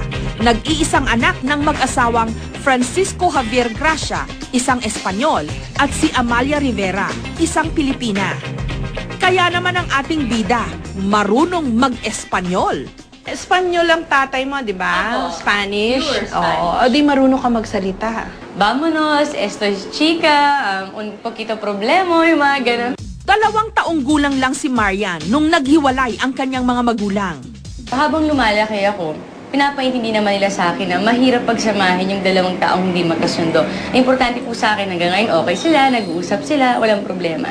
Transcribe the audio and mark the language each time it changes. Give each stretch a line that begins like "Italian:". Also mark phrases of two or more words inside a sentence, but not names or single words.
Filipino: Nag-iisang anak ng mag-asawang Francisco Javier Gracia, isang Espanyol, at si Amalia Rivera, isang Pilipina. Kaya naman ang ating bida, marunong mag-Espanyol. Espanyol ang tatay mo, di ba? Ako. Spanish?
English: Pure Spanish.
Filipino: Oo. O di marunong ka magsalita.
Spanish: Vámonos, esto es chica, un poquito problema,
Filipino: yung mga ganun. 2 taong gulang lang si Marian nung naghiwalay ang kanyang mga magulang. Habang lumalaki ako, pinapaintindi naman nila sa akin na mahirap pagsamahin yung 2 taong hindi magkasundo. Importante po sa akin hanggang ngayon, okay sila, nag-uusap sila, walang problema.